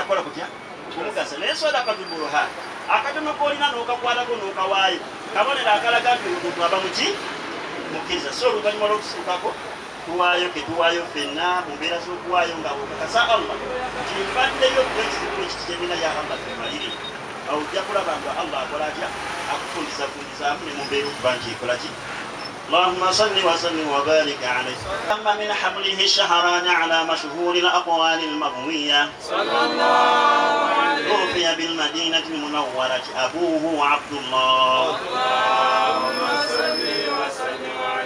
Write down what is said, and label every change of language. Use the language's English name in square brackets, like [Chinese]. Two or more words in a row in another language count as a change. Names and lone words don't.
[Ganda] kukola kutya kumugasa naye [Arabic] صدقة برهان [Ganda] akatono koolina n'okakwatako n'okawaayo kabonero akalaga nti omuntu aba muki mukkiriza so oluvannyuma lw'okusukako tuwaayo ketuwaayo ffenna mu mbeera z'okuwaayo nga okakasa Allah nti mbaddeyo kuba ekizibu ekitemina ya Allah tumalire awo ojja kulaba nga Allah akola atya akufundizafundizaamu ne mu mbeera okuba nti ekola ki [Arabic] اللهم صل وسلم وبارك عليه. تم من حمله الشهران على مشهور الأقوال المروية. صلى الله عليه. توفي بالمدينة المنورة أبوه عبد الله. اللهم صل وسلم عليه.